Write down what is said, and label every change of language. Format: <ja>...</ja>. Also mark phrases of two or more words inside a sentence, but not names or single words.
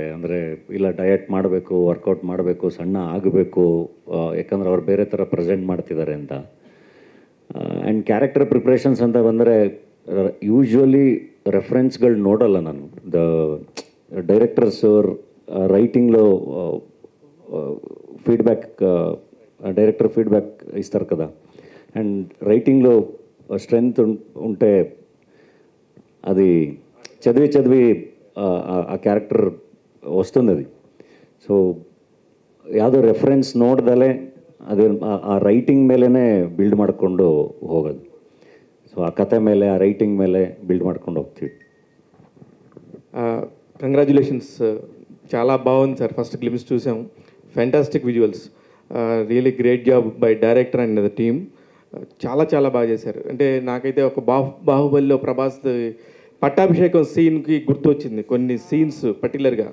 <kn>ಅಂದರೆ ಇಲ್ಲ ಡಯಟ್ ಮಾಡಬೇಕು, ವರ್ಕೌಟ್ ಮಾಡಬೇಕು, ಸಣ್ಣ ಆಗಬೇಕು, ಯಾಕಂದ್ರೆ ಅವ್ರು ಬೇರೆ ಥರ ಪ್ರೆಸೆಂಟ್ ಮಾಡ್ತಿದ್ದಾರೆ ಅಂತ.</kn> <en>and character preparations</en> <kn>ಅಂತ ಬಂದರೆ</kn> <en>usually references</en> <kn>ನೋಡಲ್ಲ ನಾನು.</kn> <en>the directors</en> <te>ರೈಟಿಂగ్లో ఫీడ్బ్యాక్</te> <en>director feedback</en> <te>ఇస్తారు కదా. అండ్ రైటింగ్లో స్ట్రెంగ్త్ ఉంటే అది చదివి ఆ క్యారెక్టర్ వస్తుంది. అది సో</te> <kn>ಯಾವುದೋ ರೆಫರೆನ್ಸ್ ನೋಡ್ದಲೇ ಅದೇ ಆ ರೈಟಿಂಗ್ ಮೇಲೇ ಬಿಲ್ಡ್ ಮಾಡಿಕೊಂಡು ಹೋಗೋದು. ಸೊ ಆ ಕತೆ ಮೇಲೆ ಆ ರೈಟಿಂಗ್ ಮೇಲೆ ಬಿಲ್ಡ್ ಮಾಡ್ಕೊಂಡು ಹೋಗ್ತೀವಿ.</kn> <te>కంగ్రాచులేషన్స్, చాలా బాగుంది సార్.</te> <en>first glimpse చూసాము, fantastic visuals, really great job by director and the team.</en> <te>చాలా చాలా బాగా చేశారు. అంటే నాకైతే ఒక బాహుబలిలో ప్రభాస్ పట్టాభిషేకం సీన్కి గుర్తొచ్చింది కొన్ని</te> <en>scenes particularly.</en>